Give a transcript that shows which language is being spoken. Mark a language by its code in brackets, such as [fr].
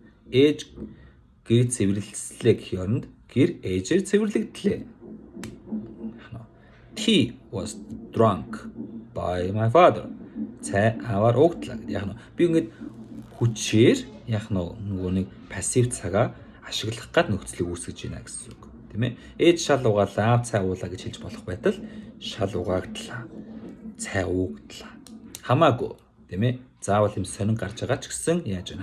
[mn] Ээж гэр цэвэрлэлээ гэх ёронд гэр ээжээр цэвэрлэгдлээ. [en] He was drunk by my father. [mn] Цай аваар уугдлаа гэдэг. Яг нь би ингээд хүчээр яг нөгөө нэг пассив цагаа ашиглах гад нөхцөлийг үүсгэж байна гэсэн үг. Тийм ээ. Ээж шал угаалаа, цай уулаа гэж хэлж болох байтал шал угаагдлаа. Цай уугдлаа. Хамаагүй, тийм ээ. Заавал юм сонин гарч байгаа ч гэсэн яаж вэ?